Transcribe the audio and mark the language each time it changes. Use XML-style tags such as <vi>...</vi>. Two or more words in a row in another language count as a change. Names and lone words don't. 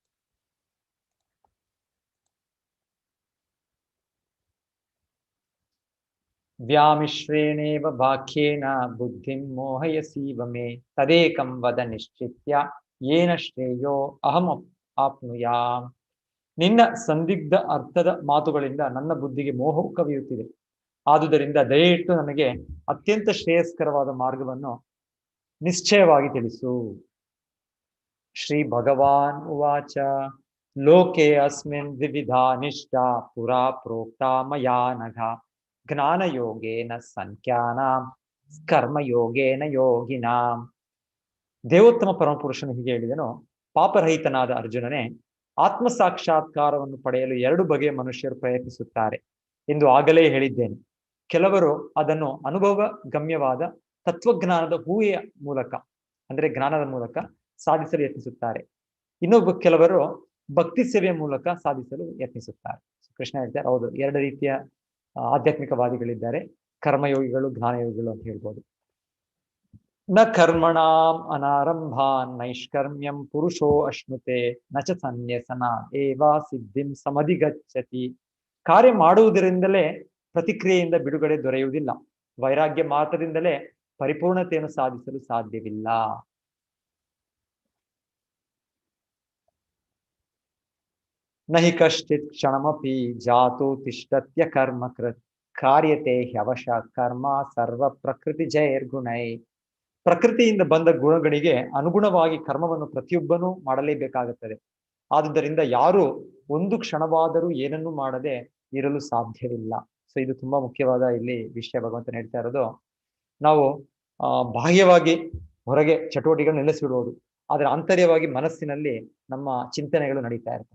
<sa>ವ್ಯಾಮಿಶ್ರೇಣೇವ ವಾಕ್ಯೇನ ಬುದ್ಧಿಂ ಮೋಹಯಸೀವ ಮೇ ತದೇಕಂ ವದ ನಿಶ್ಚಿತ್ಯ ಯೇನ ಶ್ರೇಯೋ ಅಹಂ ಆಪ್ನುಯಾಮ್.</sa> <kn>ನಿನ್ನ ಸಂದಿಗ್ಧ ಅರ್ಥದ ಮಾತುಗಳಿಂದ ನನ್ನ ಬುದ್ಧಿಗೆ ಮೋಹವು ಕವಿಯುತ್ತಿದೆ. ಆದುದರಿಂದ ದಯವಿಟ್ಟು ನನಗೆ ಅತ್ಯಂತ ಶ್ರೇಯಸ್ಕರವಾದ ಮಾರ್ಗವನ್ನು ನಿಶ್ಚಯವಾಗಿ ತಿಳಿಸು.</kn> <sa>ಶ್ರೀ ಭಗವಾನ್ ಉವಾಚ ಲೋಕೆ ಅಸ್ಮಿನ್ ದ್ವಿವಿಧಾ ನಿಷ್ಠಾ ಪುರಾ ಪ್ರೋಕ್ತಾ ಮಯಾ ನಘ ಜ್ಞಾನಯೋಗೇನ ಸಂಖ್ಯಾನಾಂ ಕರ್ಮಯೋಗೇನ ಯೋಗಿನಾಂ.</sa> <kn>ದೇವೋತ್ತಮ ಪರಮಪುರುಷನು ಹೀಗೆ ಹೇಳಿದನು, ಪಾಪರಹಿತನಾದ ಅರ್ಜುನನೇ, ಆತ್ಮ ಸಾಕ್ಷಾತ್ಕಾರವನ್ನು ಪಡೆಯಲು 2 ಬಗೆಯ ಮನುಷ್ಯರು ಪ್ರಯತ್ನಿಸುತ್ತಾರೆ ಎಂದು ಆಗಲೇ ಹೇಳಿದ್ದೇನೆ. ಕೆಲವರು ಅದನ್ನು ಅನುಭವ ಗಮ್ಯವಾದ ತತ್ವಜ್ಞಾನದ ಊಹೆಯ ಮೂಲಕ, ಅಂದ್ರೆ ಜ್ಞಾನದ ಮೂಲಕ ಸಾಧಿಸಲು ಯತ್ನಿಸುತ್ತಾರೆ. ಕೆಲವರು ಭಕ್ತಿ ಸೇವೆಯ ಮೂಲಕ ಸಾಧಿಸಲು ಯತ್ನಿಸುತ್ತಾರೆ. ಕೃಷ್ಣ ಹೇಳ್ತಾರೆ, ಹೌದು, 2 ರೀತಿಯ ಆಧ್ಯಾತ್ಮಿಕವಾದಿಗಳಿದ್ದಾರೆ, ಕರ್ಮಯೋಗಿಗಳು, ಜ್ಞಾನಯೋಗಿಗಳು ಅಂತ ಹೇಳ್ಬೋದು.</kn> <sa>ನ ಕರ್ಮಣಾಂ ಅನಾರಂಭಾನ್ ನೈಷ್ಕರ್ಮ್ಯಂ ಪುರುಷೋ ಅಶ್ನುತೆ ನ ಚ ಸನ್ಯಸನ ಏವ ಸಿದ್ಧಿಂ ಸಮಧಿಗಚ್ಚತಿ.</sa> <kn>ಕಾರ್ಯ ಮಾಡುವುದರಿಂದಲೇ ಪ್ರತಿಕ್ರಿಯೆಯಿಂದ ಬಿಡುಗಡೆ ದೊರೆಯುವುದಿಲ್ಲ. ವೈರಾಗ್ಯ ಮಾತ್ರದಿಂದಲೇ ಪರಿಪೂರ್ಣತೆಯನ್ನು ಸಾಧಿಸಲು ಸಾಧ್ಯವಿಲ್ಲ.</kn> <sa>ನಹಿ ಕಶ್ಚಿತ್ ಕ್ಷಣಮಪಿ ಜಾತು ತಿಷ್ಠತ್ಯ ಕರ್ಮ ಕೃತ್ ಕಾರ್ಯತೆ ಹ್ಯವಶ ಕರ್ಮ ಸರ್ವ ಪ್ರಕೃತಿ ಜೈರ್ಗುಣೈ.</sa> <kn>ಪ್ರಕೃತಿಯಿಂದ ಬಂದ ಗುಣಗಳಿಗೆ ಅನುಗುಣವಾಗಿ ಕರ್ಮವನ್ನು ಪ್ರತಿಯೊಬ್ಬನೂ ಮಾಡಲೇಬೇಕಾಗುತ್ತದೆ. ಆದುದರಿಂದ ಯಾರು ಒಂದು ಕ್ಷಣವಾದರೂ ಏನನ್ನೂ ಮಾಡದೆ ಇರಲು ಸಾಧ್ಯವಿಲ್ಲ. ಸೊ ಇದು ತುಂಬಾ ಮುಖ್ಯವಾದ ಇಲ್ಲಿ ವಿಷಯ ಭಗವಂತ ಹೇಳ್ತಾ ಇರೋದು. ನಾವು ಬಾಹ್ಯವಾಗಿ ಹೊರಗೆ ಚಟುವಟಿಕೆಗಳು ನಿಲ್ಲಿಸಿಬಿಡುವುದು, ಆದ್ರೆ ಆಂತರ್ಯವಾಗಿ ಮನಸ್ಸಿನಲ್ಲಿ ನಮ್ಮ ಚಿಂತನೆಗಳು ನಡೀತಾ ಇರ್ತವೆ.</kn>